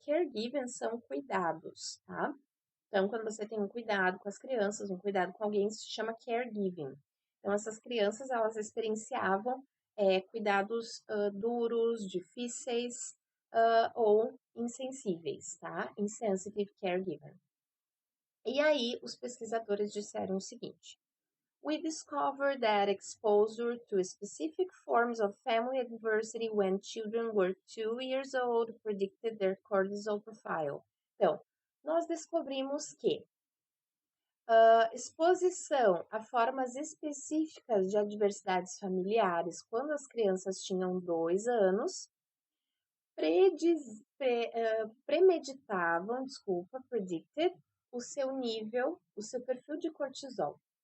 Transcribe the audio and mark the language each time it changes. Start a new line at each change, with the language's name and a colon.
Portuguese: Caregiving são cuidados, tá? Então, quando você tem um cuidado com as crianças, um cuidado com alguém, isso se chama caregiving. Então, essas crianças, elas experienciavam cuidados duros, difíceis, ou insensíveis, tá?
English: Insensitive caregiving.
Portuguese: E aí, os pesquisadores disseram o seguinte:
English: We discovered that exposure to specific forms of family adversity when children were 2 years old predicted their cortisol profile.
Portuguese: Então, nós descobrimos que exposição a formas específicas de adversidades familiares quando as crianças tinham 2 anos predicted o seu nível, o seu perfil de cortisol.